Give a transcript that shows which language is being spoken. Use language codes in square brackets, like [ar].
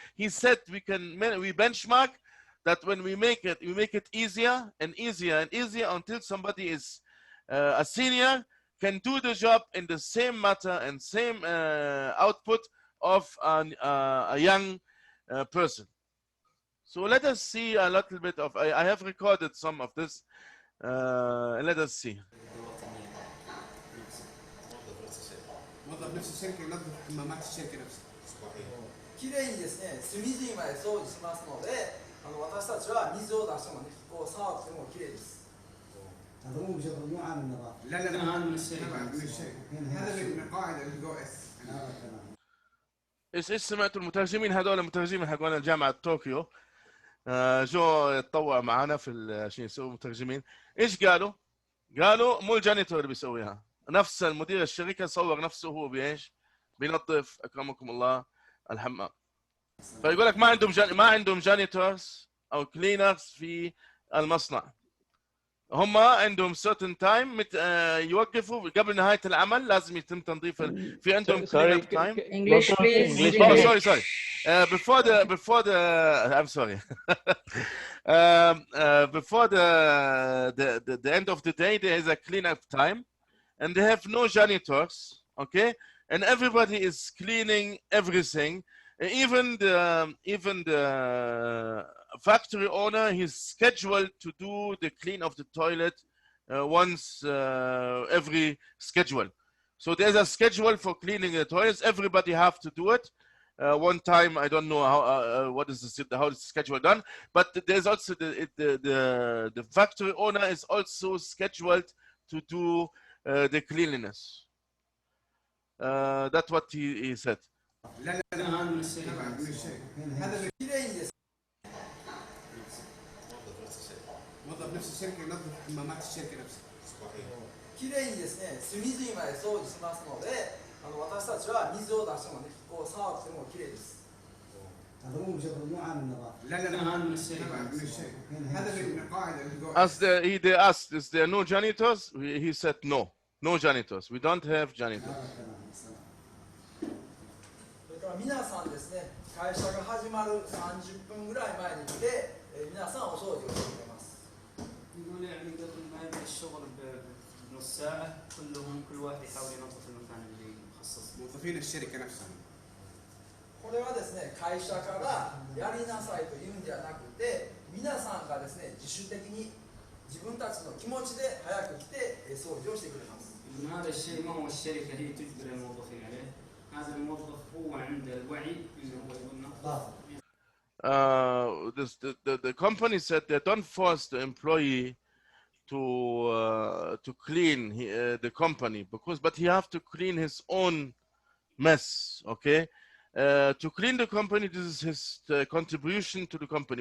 [en] He said, we benchmark that when we make it easier and easier and easier until somebody is a senior, can do the job in the same matter and same output of a young person. So let us see a little bit of, I have recorded some of this, and let us see. [ar] موظف نفس الشركه ينظف حمامات الشركه نفسها. صحيح. [ja] きれいにですね、隅々まで掃除しますので、私たちは水を出してもね、こう触ってもきれいです。 [ar] هذا مو بشغل مو عامل نظافه. لا لا لا من الشركه. هذا من قاعده الجو اس. ايش سمعتوا المترجمين هذول المترجمين حقون الجامعه طوكيو جو يتطوع معنا في عشان يسووا مترجمين. ايش قالوا؟ قالوا مو الجانيتور اللي بيسويها، نفس المدير الشركه صور نفسه هو بايش؟ بينظف اكرمكم الله الحمام. فيقول لك ما عندهم جانيتورز او كلينرز في المصنع. هم عندهم [en] certain time [ar] يوقفوا قبل نهايه العمل، لازم يتم تنظيف. في عندهم [en] clean up time. English please. Oh, sorry. Before the I'm sorry. Before the end of the day, there is a clean up time, and they have no janitors, okay? And everybody is cleaning everything. Even the factory owner, he's scheduled to do the clean of the toilet once every schedule. So there's a schedule for cleaning the toilets. Everybody have to do it one time. I don't know how what is how is the schedule done, but there's also the factory owner is also scheduled to do the cleanliness. That's what he said. [ar] لا لا لا من الشركه. هذا كيري موظف نفس الشركه ينظف حمامات الشركه نفسها. صحيح. [ja] きれいにですね、隅々まで掃除しますので、私たちは水を出してもね、こう触ってもきれいです。 [ar] هذا مو بشغل مو عامل نظافه. لا لا لا من الشركه. هذا من قاعده الجو. [en] As they asked, is there no janitors? He said no janitors. We don't have janitors. [ja] 皆さんですね、会社が始まる30分ぐらい前に来て、皆さんお掃除をしてくれます。 [ar] يقول يعني قبل ما يبدا الشغل بنص ساعه كل واحد يحاول ينظف المكان اللي مخصص. موظفين الشركه نفسها. [ja] これはですね、会社からやりなさいというんではなくて、皆さんがですね、自主的に自分たちの気持ちで早く来て掃除をしてくれます。 [ar] هذا الشيء ما هو الشركه هي تجبر الموظفين عليه، هذا الموظف هو عنده الوعي انه هو يقول نظف. [en] The company said they don't force the employee to clean the company but he have to clean his own mess. Okay, to clean the company, this is his contribution to the company.